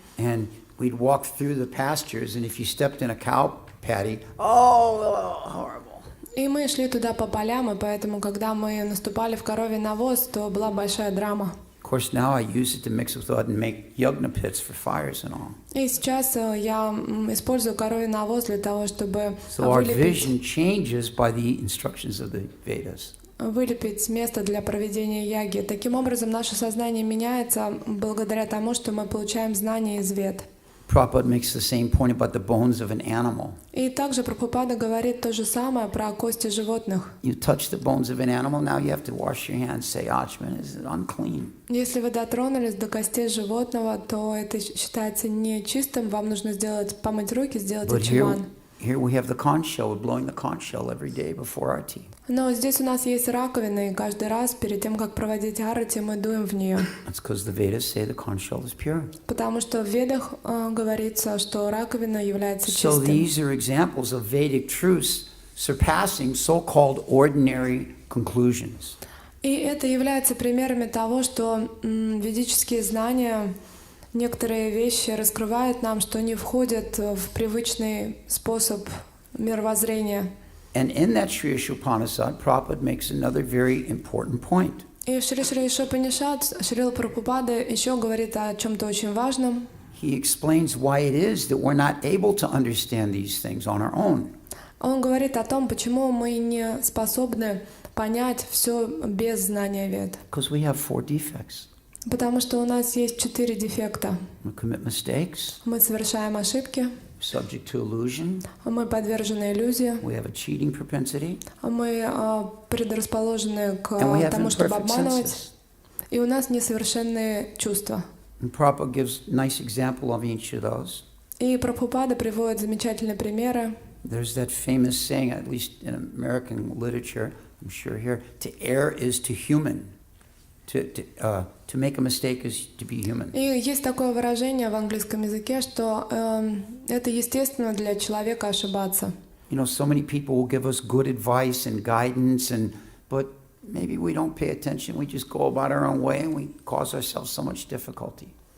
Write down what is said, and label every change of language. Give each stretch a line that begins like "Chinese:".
English: And we'd walk through the pastures, and if you stepped in a cow patty, oh, horrible.
Russian: И мы шли туда по полям, и поэтому, когда мы наступали в коровий навоз, то была большая драма.
English: Of course, now I use it to mix with wood and make yagna pits for fires and all.
Russian: И сейчас я использую коровий навоз для того, чтобы
English: So our vision changes by the instructions of the Vedas.
Russian: вылепить место для проведения яги. Таким образом, наше сознание меняется благодаря тому, что мы получаем знания из Вед.
English: Prabhupada makes the same point about the bones of an animal.
Russian: И также Прабхупада говорит то же самое про кости животных.
English: You touch the bones of an animal, now you have to wash your hands, say, Achman, is it unclean?
Russian: Если вы дотронулись до костей животного, то это считается нечистым. Вам нужно помыть руки, сделать
English: But
Russian: ачман.
English: here we have the conch shell. We're blowing the conch shell every day before our tea.
Russian: Но здесь у нас есть раковина, и каждый раз перед тем, как проводить арати, мы дуем в нее.
English: That's because the Vedas say the conch shell is pure.
Russian: Потому что в Ведах говорится, что раковина является
English: So
Russian: чистой.
English: these are examples of Vedic truths surpassing so-called ordinary conclusions.
Russian: И это является примерами того, что ведические знания, некоторые вещи раскрывают нам, что не входят в привычный способ мировоззрения.
English: And in that Sri Upanishad, Prabhupada makes another very important point.
Russian: И в Шри Шри Ишопанишад Шрила Прабхупада еще говорит о чем-то очень важном.
English: He explains why it is that we're not able to understand these things on our own.
Russian: Он говорит о том, почему мы не способны понять все без знания Вед.
English: Because we have 4 defects.
Russian: Потому что у нас есть 4 дефекта.
English: We commit mistakes,
Russian: Мы совершаем ошибки,
English: subject to illusion,
Russian: мы подвержены иллюзии,
English: we have a cheating propensity,
Russian: мы предрасположены к
English: and we have
Russian: тому, чтобы
English: imperfect
Russian: обманывать,
English: senses.
Russian: и у нас несовершенные чувства.
English: And Prabhupada gives a nice example of each of those.
Russian: И Прабхупада приводит замечательные примеры.
English: There's that famous saying, at least in American literature, I'm sure here, to err is to human. To make a mistake is to be human.
Russian: И есть такое выражение в английском языке, что это естественно для человека ошибаться.
English: You know, so many people will give us good advice and guidance, but maybe we don't pay attention. We just go about our own way and we cause ourselves so much difficulty.